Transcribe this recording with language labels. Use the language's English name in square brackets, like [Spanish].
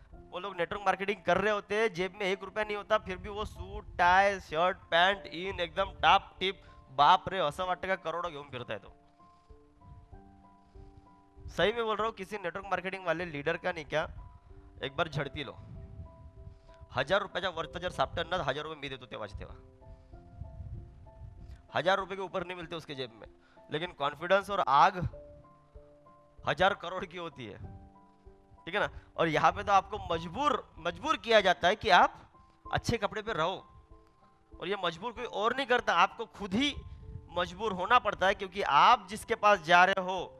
[Hindi] वो लोग network marketing कर रहे होते हैं, जेब में 1 रुपया नहीं होता, फिर भी वो सूट टाय शर्ट पैंट इन एकदम टॉप टिप, बाप रे [Marathi] असं वाटतं का करोड़ों घेऊन फिरताय तो। [Hindi] सही में बोल रहा हूँ, किसी नेटवर्क मार्केटिंग वाले लीडर का नहीं क्या, एक बार झडती लो। [Marathi] 1000 रुपयाच्या वरचं जर सापटन ना, 1000 रुपये मी देतो तेव्हा। [Hindi] 1000 रुपए के ऊपर नहीं मिलते उसके जेब में, लेकिन कॉन्फिडेंस और आग 1000 करोड़ की होती है, ठीक है ना। और यहाँ पे तो आपको मजबूर किया जाता है कि आप अच्छे कपड़े पे रहो, और ये मजबूर कोई और नहीं करता, आपको खुद ही मजबूर होना पड़ता है, क्योंकि आप जिसके पास जा रहे हो